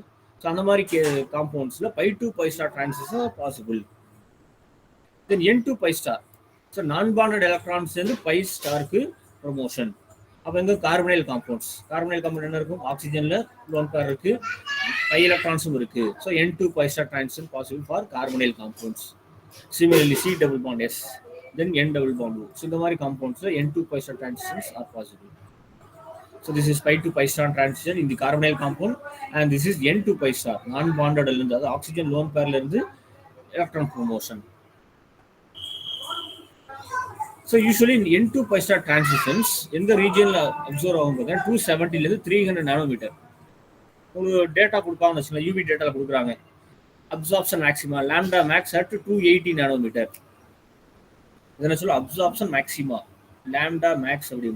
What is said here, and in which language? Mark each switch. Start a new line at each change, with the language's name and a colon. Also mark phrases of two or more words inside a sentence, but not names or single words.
English: ஸோ
Tamil: அந்த மாதிரி
English: compounds-il pi to pi star transition possible. Then N2 pi star. So non-bonded electrons வந்து pi star-ukku promotion.
Tamil: அப்போ எங்கே
English: carbonyl compounds, carbonyl compound
Tamil: என்ன இருக்கும்?
English: oxygen-il lone pair இருக்கு, pi electrons-um இருக்கு. So N2 pi star transition possible for carbonyl compounds. Similarly C double bond S, then N double bond O. ஸோ
Tamil: இந்த மாதிரி
English: compounds-il N2 pi star transitions are possible. So this is pi to pi star transition in the carbonyl compound, and this is N2 pi star non-bonded
Tamil: இருந்து, அது
English: oxygen lone pair-la இருந்து electron promotion. So usually இந்த N2 pi star transitions எந்த region-il observe
Tamil: ஆகும் பார்த்தீங்கன்னா
English: 270 300 நானோமீட்டர்.
Tamil: ஒரு டேட்டா கொடுப்பாங்கன்னு வச்சுக்கோங்க,
English: UV data-vil
Tamil: கொடுக்குறாங்க.
English: Absorption maxima lambda max at 280 nanometer.
Tamil: இதனை சொல்ல
English: absorption maxima lambda max அப்படிமோ.